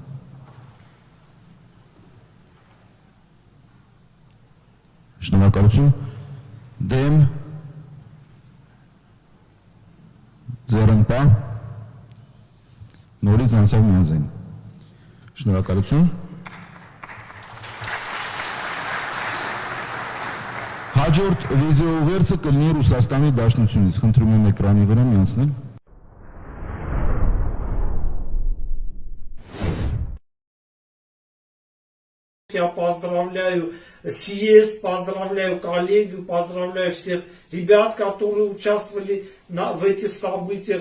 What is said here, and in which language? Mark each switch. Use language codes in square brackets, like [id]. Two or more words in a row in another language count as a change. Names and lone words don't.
[hy] Շնորհակալություն։ Դեմ ձեռնպա նորից անցավ միանձայն։ Շնորհակալություն։ Հաջորդ վիդեոուղերձը կլինի Ռուսաստանի Դաշնությունից։ Խնդրում եմ էկրանի վրա միացնել։ [ru] Я поздравляю съезд, поздравляю коллегию, поздравляю всех ребят, которые участвовали в этих событиях.